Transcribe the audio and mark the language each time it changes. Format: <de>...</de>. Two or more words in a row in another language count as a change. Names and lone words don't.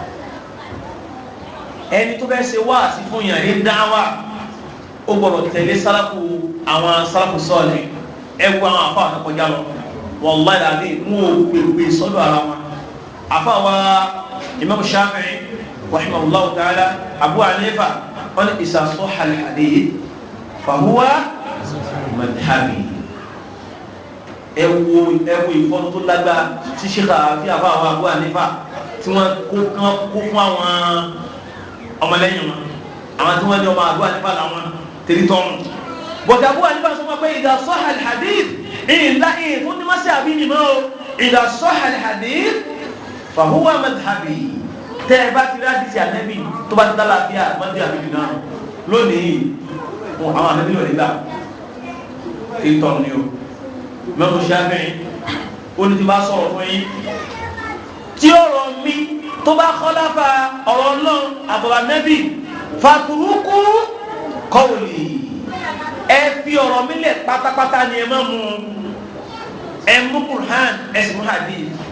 <yo>ẹni tó bẹ́ẹ̀ ṣe wá sí fún yàn ní dáwà ó gbọ́dọ̀ tẹ̀lé sálàkù àwọn sálàkù sọ́ọ̀lẹ̀ ẹ wo àwọn àfa àwọn kọjá lọ wallahi àbí mú o gbègbè sọ́dọ̀ ara wọn àfa wa Imam Shafi'i</yo> <ar>رحمه الله تعالى</ar> <yo>Abu Hanifa wọn ni</yo> <ar>إذا صح الحديث فهو مذهبي</ar> <yo>ẹ wo ìfọ́nù tó lágbára tí ṣíkà àfi àfa àwọn Abu Hanifa tí wọ́n kó fún àwọn ọmọlẹ́yìn wọn àwọn tí wọ́n ní ọmọ Abu Hanifa làwọn tẹ̀lé tọ́run bọ̀dà Abu Hanifa sọ ma pé</yo> <ar>إذا صح الحديث</ar> <yo>ìlà ìfún ní mọ́sí àbí ni mọ́</yo> <ar>إذا صح الحديث فهو</ar> <yo>madhhabi tẹ́ ẹ bá ti rí àdìsí ànẹ́bì tó bá ti dá láàfíà mọ́dé àbí náà lónìí àwọn ànẹ́bì lọ́lẹ́ gbà tẹ̀lé tọ́run ni o Imam Shafi'i ó ní ti bá sọ̀rọ̀ fún yín tí ọ̀rọ̀ mi tó bá khalafa ọ̀rọ̀ Ọlọ́run àbọ̀rọ̀ ànẹ́bì</yo> <ar>فاتركوا قولي</ar> <yo>ẹ fi ọ̀rọ̀ mi lẹ̀ pátápátá ni ẹ máa mú ẹ mú Qur'an ẹ sì mú hadith</yo>